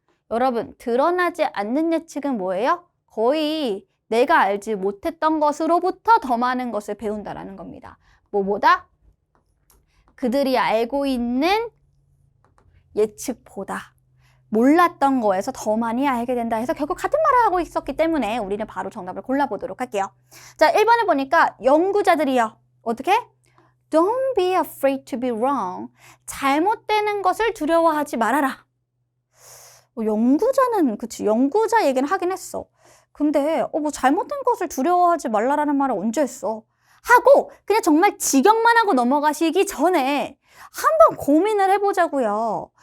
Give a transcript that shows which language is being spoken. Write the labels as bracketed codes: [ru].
[ko] 여러분, 드러나지 않는 예측은 뭐예요? 거의 내가 알지 못했던 것으로부터 더 많은 것을 배운다라는 겁니다. 뭐보다? 그들이 알고 있는 예측보다 몰랐던 거에서 더 많이 알게 된다 해서 결국 같은 말을 하고 있었기 때문에 우리는 바로 정답을 골라보도록 할게요. 자, 1번을 보니까 연구자들이요. 어떻게? [en] Don't be afraid to be wrong. [ko] 잘못되는 것을 두려워하지 말아라. 연구자는 그치 연구자 얘기는 하긴 했어. 근데 뭐 잘못된 것을 두려워하지 말라라는 말을 언제 했어? 하고 그냥 정말 직역만 하고 넘어가시기 전에 한번 고민을 해보자고요.